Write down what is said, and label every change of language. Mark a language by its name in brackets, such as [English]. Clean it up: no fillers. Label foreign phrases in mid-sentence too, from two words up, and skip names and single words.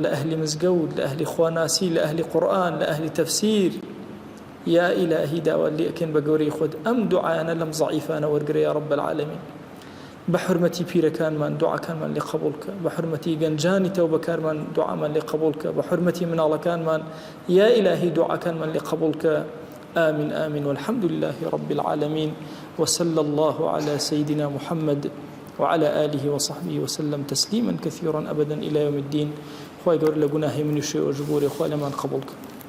[Central Kurdish] لە ئەهلی مزگەوت لە ئەهلی خواناسی لە ئەهلی قورئان لە ئەهلی تەفسیر یا ئیلاهی داوا لێ ئەکەین بە گەورەی خۆت ئەم دوعایانە لەم ضعیفانە وەرگرە [Arabic] یا رب العالمین [Central Kurdish] بحرمتي پیرەکانمان دوعاکانمان لێ قبول کە بحرمەتی گەنجانی تەوبەکارمان دوعامان لێ قبول کە بحرمەتی مناڵەکانمان یا ئیلاهی دوعاکانمان لێ قبول کە [Arabic] آمين آمين والحمد لله رب العالمين وصلى الله على سيدنا محمد وعلى آله وصحبه وسلم تسليما كثيرا أبدا إلى يوم الدين [Central Kurdish] خوای گەورە لە گوناهی منی شێ و ژبوری خوای لەمان قبول کە